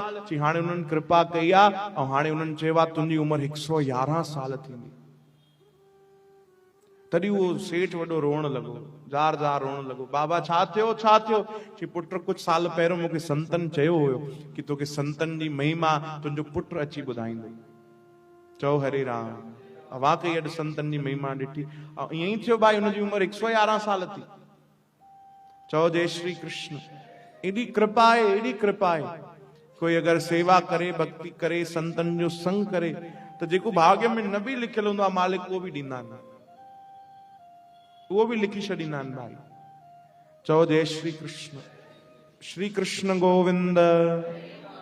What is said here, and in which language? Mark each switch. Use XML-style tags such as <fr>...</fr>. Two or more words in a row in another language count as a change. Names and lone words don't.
<sd>चई हाणे उन्हनि कृपा कई आहे ऐं हाणे उन्हनि चयो आहे तुंहिंजी उमिरि 111 साल थींदी। तॾहिं उहो सेठ वॾो रोअण लॻो, जार जार रोअण लॻो। बाबा छा थियो, छा थियो? चई पुट कुछ साल पहिरियों मूंखे संतन चयो हुयो कि तोखे संतन जी महिमा तुंहिंजो पुट अची ॿुधाईंदो। चओ हरे राम। वाकई अॼु संतन जी महिमा ॾिठी। ईअं ई थियो भाई, हुनजी उमिरि 111 साल थी। चओ जय श्री कृष्ण। एॾी कृपा आहे, एॾी कृपा आहे। कोई अगर सेवा करे, भक्ति करे, संतन जो संग करे, तो जेको भाग्य में न भी लिखियल हूंदो आहे मालिक उहो भी ॾींदा आहिनि, उहो भी लिखी छॾींदा आहिनि भाई। चओ जय श्री कृष्ण। श्री कृष्ण गोविंद।</sd>